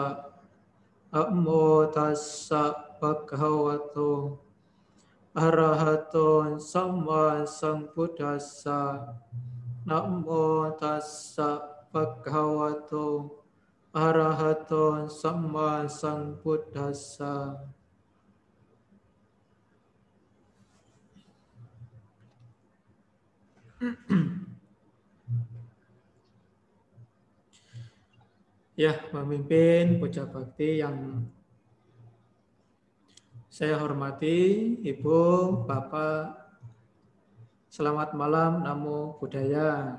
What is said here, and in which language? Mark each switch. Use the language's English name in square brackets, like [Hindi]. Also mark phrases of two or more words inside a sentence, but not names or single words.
[Pali] Namo tassa bhagavato arahato samma sambuddhassa. Namo tassa bhagavato arahato samma sambuddhassa. [Indonesian] Ya, pemimpin puja bakti yang saya hormati, Ibu, Bapak, selamat malam, [Pali] Namo Buddhaya.